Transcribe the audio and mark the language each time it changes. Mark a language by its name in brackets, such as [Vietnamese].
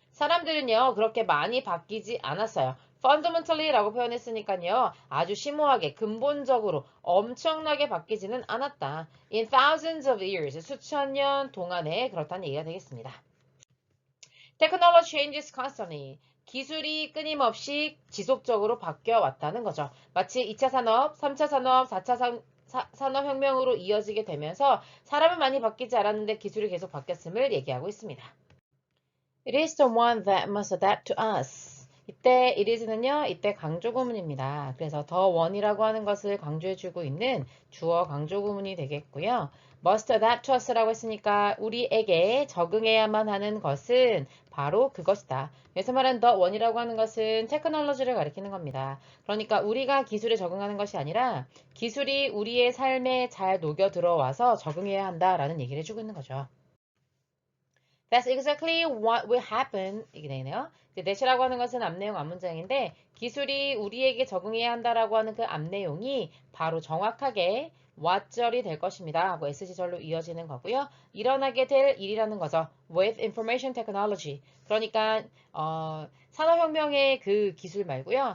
[Korean] 사람들은요, 그렇게 많이 바뀌지 않았어요. fundamentally라고 표현했으니까요, 아주 심오하게, 근본적으로, 엄청나게 바뀌지는 않았다. [English] In thousands of years, [Korean] 수천 년 동안에 그렇다는 얘기가 되겠습니다. [English] Technology changes constantly. [Korean] 기술이 끊임없이 지속적으로 바뀌어 왔다는 거죠. 마치 2차 산업, 3차 산업, 산업혁명으로 이어지게 되면서 사람은 많이 바뀌지 않았는데 기술이 계속 바뀌었음을 얘기하고 있습니다. [English] It is the one that must adapt to us. [Korean] 이때 it is는요, 이때 강조 구문입니다. 그래서 the one이라고 하는 것을 강조해주고 있는 주어 강조 구문이 되겠고요. [English] must adapt to us [Korean] 라고 했으니까 우리에게 적응해야만 하는 것은 바로 그것이다. 여기서 말하는 the one이라고 하는 것은 테크놀로지를 가리키는 겁니다. 그러니까 우리가 기술에 적응하는 것이 아니라 기술이 우리의 삶에 잘 녹여 들어와서 적응해야 한다라는 얘기를 해주고 있는 거죠. [English] That's exactly what will happen. [Korean] 이게 되네요. that이라고 하는 것은 앞내용 앞문장인데 기술이 우리에게 적응해야 한다라고 하는 그 앞내용이 바로 정확하게 what절이 될 것입니다. 하고 SC절로 이어지는 거고요. 일어나게 될 일이라는 거죠. [English] With information technology. [Korean] 그러니까 산업혁명의 그 기술 말고요.